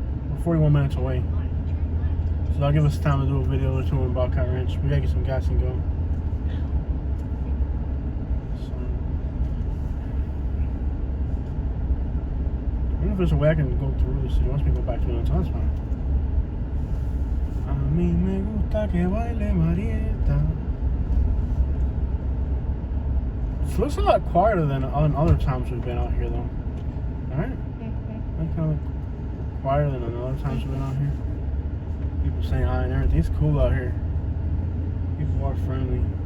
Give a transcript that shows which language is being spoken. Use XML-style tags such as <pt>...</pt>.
<en>We're 41 minutes away. So that'll give us time to do a video or two on Bobcat Ranch. We gotta get some gas and go. So, I wonder if there's a way I can go through the city. Once we go back to the that's fine.</en> <es>A mí me gusta que baile Marieta.</es> <en>It looks a lot quieter than on other times we've been out here, though. Alright? Like kind of quieter than on other times we've been out here. People saying hi and everything. It's cool out here. People are friendly.</en>